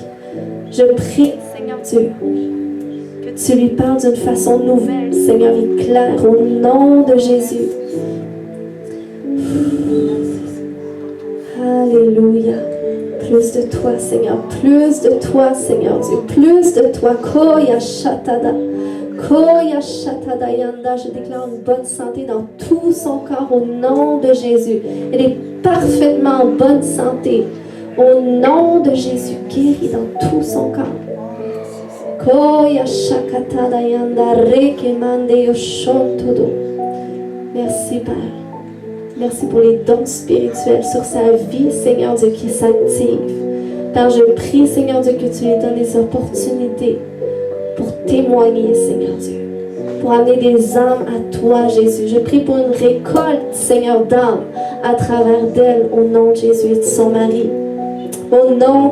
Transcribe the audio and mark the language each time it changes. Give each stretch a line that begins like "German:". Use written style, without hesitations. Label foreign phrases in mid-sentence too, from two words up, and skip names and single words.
French: Je prie, Seigneur Dieu, que tu lui parles d'une façon nouvelle, Seigneur, et claire, au nom de Jésus. Alléluia. Plus de toi, Seigneur. Plus de toi, Seigneur Dieu. Plus de toi. Koya shatada. Koya shatada yanda. Je déclare une bonne santé dans tout son corps au nom de Jésus. Elle est parfaitement en bonne santé. Au nom de Jésus, guéri dans tout son corps. Koya shakatada yanda reke mande yoshontodo. Merci, Père. Merci pour les dons spirituels sur sa vie, Seigneur Dieu, qui s'active. Père, je prie, Seigneur Dieu, que tu lui donnes des opportunités pour témoigner, Seigneur Dieu. Pour amener des âmes à toi, Jésus. Je prie pour une récolte, Seigneur, d'âmes à travers d'elle, au nom de Jésus et de son mari.